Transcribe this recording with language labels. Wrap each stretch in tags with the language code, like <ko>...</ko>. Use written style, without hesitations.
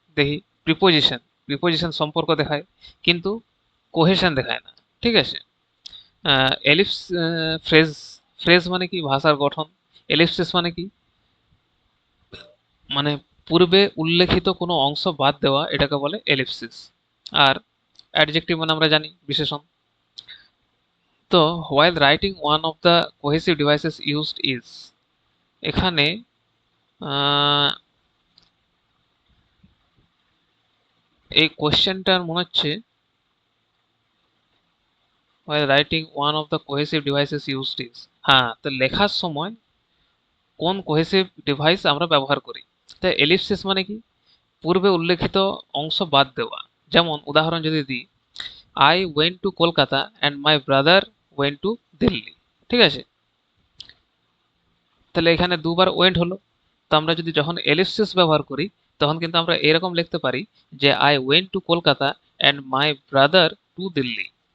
<bn>দেখি, preposition, preposition সম্পর্ক দেখায়, কিন্তু কোহেশন দেখায় না, ঠিক আছে। এলিপস, ফ্রেজ, ফ্রেজ মানে কি? ভাষার গঠন। এলিপসিস মানে কি? মানে পূর্বে উল্লেখিত কোনো অংশ বাদ দেওয়া, এটাকে বলে এলিপসিস। আর অ্যাডজেক্টিভ মানে আমরা জানি বিশেষণ।</bn> <en>তো while writing one of the cohesive devices used is,</en> <bn>এখানে এই কোশ্চেনটার মনে হচ্ছে</bn> <en>while writing one of the cohesive devices used is,</en> <bn>হ্যাঁ, তো লেখার সময় কোন কোহেসিভ ডিভাইস আমরা ব্যবহার করি। তো এলিপসিস মানে কি? পূর্বে উল্লেখিত অংশ বাদ দেওয়া। যেমন উদাহরণ যদি দিই,</bn> <en>I went to Kolkata and my brother went to Delhi,</en> <bn>ঠিক আছে। তাহলে এখানে দুবার ওয়েন্ট হলো। তো আমরা যদি যখন এলিপসিস ব্যবহার করি, তখন কিন্তু আমরা এরকম লিখতে পারি যে</bn> <en>I went to Kolkata and my brother to Delhi.</en>